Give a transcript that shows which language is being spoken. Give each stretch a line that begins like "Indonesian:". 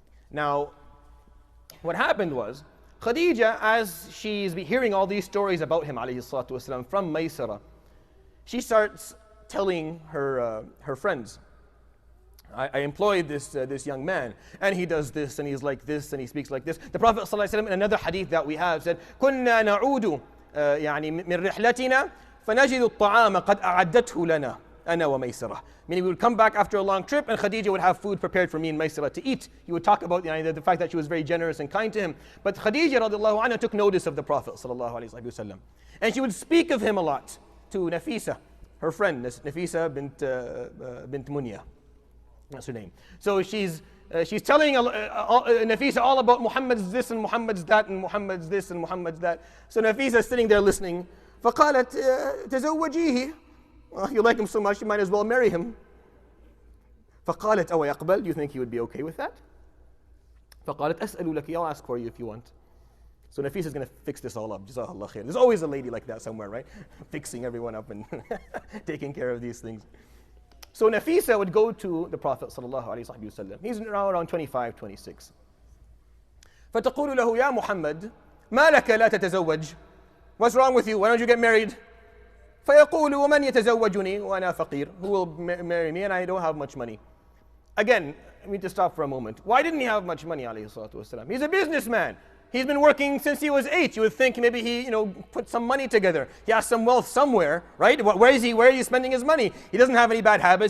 English: Now, what happened was, Khadija, as she's hearing all these stories about him alayhi salatu wasalam from Maisarah, she starts telling her friends, I employed this young man, and he does this, and he's like this, and he speaks like this. The Prophet ﷺ, in another hadith that we have, said,
Arabic: كنا نعود يعني من رحلتنا فنجد الطعام قد أعدته لنا أنا وميسرة.
English: Meaning we would come back after a long trip, and Khadija would have food prepared for me and Maisarah to eat. You would talk about the fact that she was very generous and kind to him. But Khadija radiallahu anha took notice of the Prophet sallallahu alaihi wasallam, and she would speak of him a lot to Nafisa, her friend, Nafisa bint Munya. That's her name. So she's telling Nafisa all about Muhammad's this and Muhammad's that and Muhammad's this and Muhammad's that. So Nafisa is sitting there listening.
Arabic: فقالت تزوجيه.
English: You like him so much, you might as well marry him.
Arabic: فقالت أو يقبل.
English: Do you think he would be okay with that?
Arabic: فقالت أسأل لك.
English: I'll ask for you if you want. So Nafisa is going to fix this all up. Jazakallah khair. There's always a lady like that somewhere, right? Fixing everyone up and taking care of these things. So Nafisa would go to the Prophet sallallahu alaihi wasallam. He's around 25, 26.
Arabic: فتقول له يا محمد ما لك لا تتزوج.
English: What's wrong with you? Why don't you get married?
Arabic: فيقول ومن يتزوجني وأنا فقير.
English: Who will marry me and I don't have much money? Again, I need to stop for a moment. Why didn't he have much money alayhi salatu wasalam? He's a businessman. He's been working since he was 8. You would think maybe he, put some money together. He has some wealth somewhere, right? Where is he spending his money? He doesn't have any bad habits.